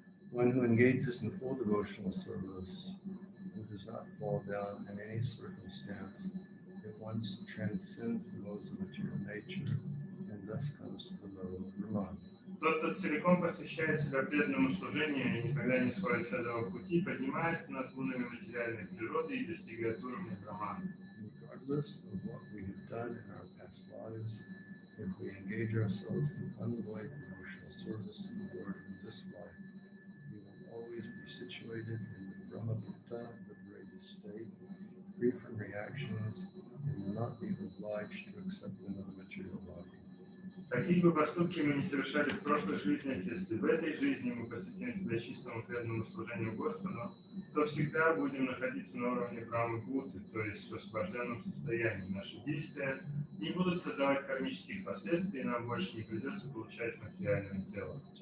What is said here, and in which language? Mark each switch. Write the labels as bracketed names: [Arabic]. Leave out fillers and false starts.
[English] One who engages in full devotional service, who does not fall down in any circumstance, at once transcends the laws of material nature and thus comes to the level of Brahman. [Russian] Тот, кто целиком посвящает себя преданному служению и никогда не сходит с этого пути, поднимается над гунами материальной природы и достигает уровня Брахмана. [English] Regardless of what we have done in our past lives, if we engage ourselves in unvoid devotional service to the Lord in this life, we will always be situated in the Brahmagupta, liberated state, free from reactions, and will not be obliged to accept another material body. [Russian] Какие бы поступки мы ни совершали в прошлых жизнях, если в этой жизни мы посвятим себя чистому преданному служению Господу, то всегда будем находиться на уровне Брахмагупты, то есть в освобожденном состоянии. Наши действия не будут создавать кармических последствий, и нам больше не придется получать материальное тело.